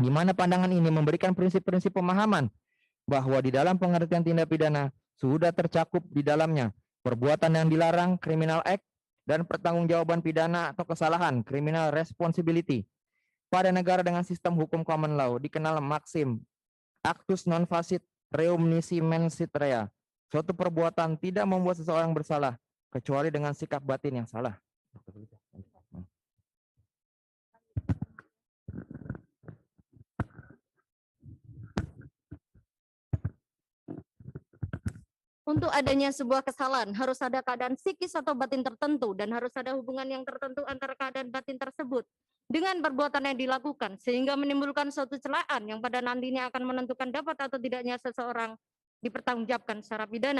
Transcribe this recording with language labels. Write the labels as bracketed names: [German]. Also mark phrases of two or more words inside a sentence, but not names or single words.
[Indonesian] di mana pandangan ini memberikan prinsip-prinsip pemahaman bahwa di dalam pengertian tindak pidana sudah tercakup di dalamnya perbuatan yang dilarang, [English] criminal act, [Indonesian] dan pertanggungjawaban pidana atau kesalahan, [English] criminal responsibility. [Indonesian] Pada negara dengan sistem hukum [English] common law [Indonesian] dikenal maksim [Latin] actus non facit reum nisi mensit rea. [Indonesian] Suatu perbuatan tidak membuat seseorang bersalah kecuali dengan sikap batin yang salah. Untuk adanya sebuah kesalahan, harus ada keadaan psikis atau batin tertentu dan harus ada hubungan yang tertentu antara keadaan batin tersebut dengan perbuatan yang dilakukan, sehingga menimbulkan suatu celaan yang pada nantinya akan menentukan dapat atau tidaknya seseorang dipertanggungjawabkan secara pidana.